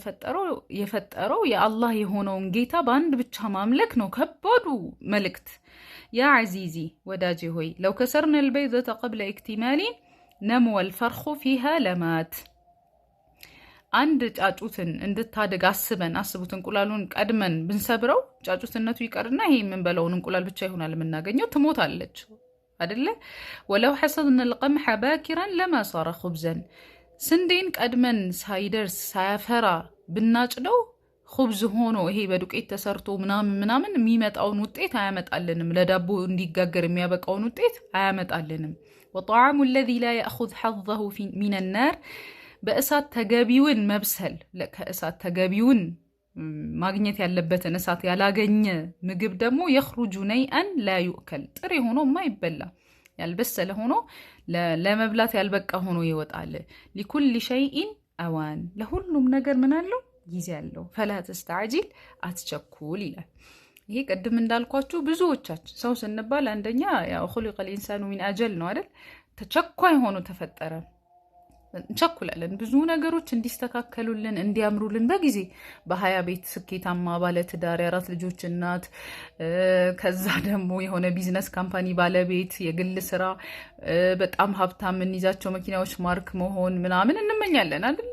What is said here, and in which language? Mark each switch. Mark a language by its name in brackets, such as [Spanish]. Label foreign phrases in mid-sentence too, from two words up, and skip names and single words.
[Amharic] የፈጠረው የአላህ የሆነውን ጌታ በአንድ ብቻ ማምለክ ነው ከባዱ መልእክት። [Arabic] يا عزيزي [Amharic] ወዳጄ ሆይ [Arabic] لو كسرنا البيضة قبل اكتمال نمو الفرخ فيها لمات [Amharic] አንድ ጫጩትን እንድታድግ አስቡት። እንቁላሉን ቀድመን ብንሰብረው ጫጩትነቱ ይቀርና ይሄ የምንበላውን እንቁላል ብቻ ይሆናል የምናገኘው፣ ትሞታለች አይደለ? [Arabic] ولو حصدنا القمح باكرا لما صار خبزا [Amharic] ስንዴን ቀድመን ሳይደርስ ሳያፈራ ብናጭደው خبز ሆኖ ይሄ በዱቄት ተሰርቶ ምናምን የሚመጣውን ውጤት አያመጣልንም። ለዳቦ እንዲጋገር የሚያበቃውን ውጤት አያመጣልንም። [Arabic] وطعام الذي لا يأخذ حظه من النار [Amharic] በእሳት ተገቢውን መብሰል ከእሳት ተገቢውን ማግኘት ያለበትን እሳት ያላገኘ ምግብ ደግሞ [Arabic] يخرج نيئا لا يؤكل [Amharic] ጥሬ ሆኖ የማይበላ ያልበሰለ ሆኖ ለመብላት ያልበቃ ሆኖ ይወጣል። [Arabic] لكل شيء أوان [Amharic] ለሁሉም ነገር ምን አለው? ጊዜ አለው። فلا تستعجل አትቸኩል ይላል። ይሄ ቀድም እንዳልኳችሁ ብዙዎቻችን ሰው ስንባል አንደኛ ያው [Arabic] خلق الإنسان من أجل [Amharic] ነው አይደል? ተቸኳይ ሆኖ ተፈጠረ። እንቸኩላለን ብዙ ነገሮች እንዲስተካከሉልን እንዲያምሩልን በጊዜ በ20 ቤት ስኬታማ ባለትዳር የ4 ልጆች እናት ከዛ ደግሞ የሆነ ቢዝነስ ካምፓኒ ባለቤት የግል ስራ በጣም ሀብታም እንይዛቸው መኪናዎች ማርክ መሆን ምናምን እንመኛለን አይደል?